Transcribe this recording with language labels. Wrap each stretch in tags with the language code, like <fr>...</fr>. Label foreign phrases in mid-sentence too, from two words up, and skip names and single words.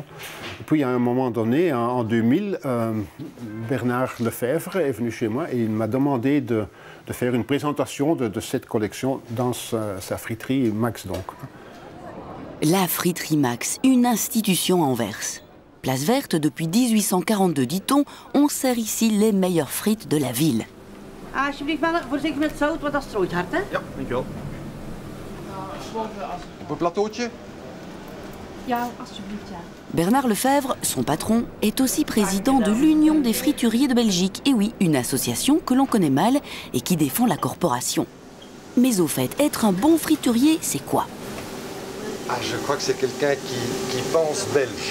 <fr>Puis, à un moment donné, en 2000, Bernard Lefebvre est venu chez moi et il m'a demandé de faire une présentation de cette collection dans sa friterie Max, donc. La friterie Max, une institution à Anvers. Place verte depuis 1842, dit-on, on sert ici les meilleures frites de la ville.</fr> <nl>Alsjeblieft wel voorzichtig met zout, want dat strooit hard, hè? Ja, dankjewel. Op een plateautje? Ja, alsjeblieft, ja.</nl> <fr>Bernard Lefebvre, son patron, est aussi président de l'Union des frituriers de Belgique. Et oui, une association que l'on connaît mal et qui défend la corporation. Mais au fait, être un bon friturier, c'est quoi? Je crois que c'est quelqu'un qui pense belge.</fr>